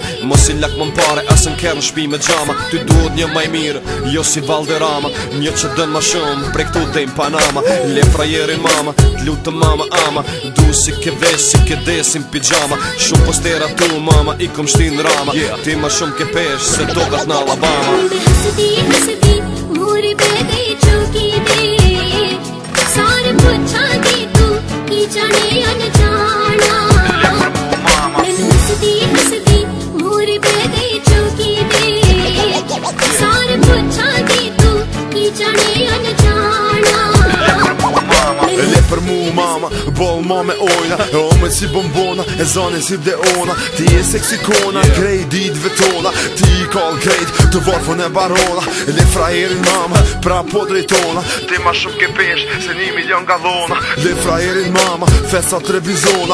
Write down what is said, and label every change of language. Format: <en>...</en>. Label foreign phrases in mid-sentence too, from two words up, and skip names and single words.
<sq>Mos i lak më mpare, asën kërë në shpi me gjama. Ty duhet një maj mirë, jo si Valderama. Një që dën ma shumë, prej këtu te im Panama. Le frajerin mama, t'lutë mama ama. Du si ke vesh, si ke desin pijama. Shumë postera tu mama, i kom shtin rama. Ti ma shumë ke pesh, se tokat në Alabama.</sq> <pa>ਮੋਰੇ ਪੇ ਗਈ ਚੌਕੀ ਦੇ ਸਾਰੇ ਪੂਛਾ ਦੇ ਤੂ ਕੀ ਜਾਣੇ ਅਣਜਾਣਾ ਮੈਂਨੇ ਹੱਸਦੀ ਮੋਰੇ ਪੇ ਗਈ ਚੌਕੀ ਦੇ ਸਾਰੇ ਪੂਛਾ ਦੇ ਤੂ ਕੀ ਜਾਣੇ ਅਣਜਾਣਾ</pa> <sq>Le për mu mama, boll ma me ojna. E ome si bombona, e zane si deona. Ti e seksikona, krej ditve tona. Ti i kall krejt, të varfën e barona. Le frajerin mama, pra po drejtona. Ti ma shumë ke pesh, se 1 milion gallona. Le frajerin mama, festa trebizona.</sq>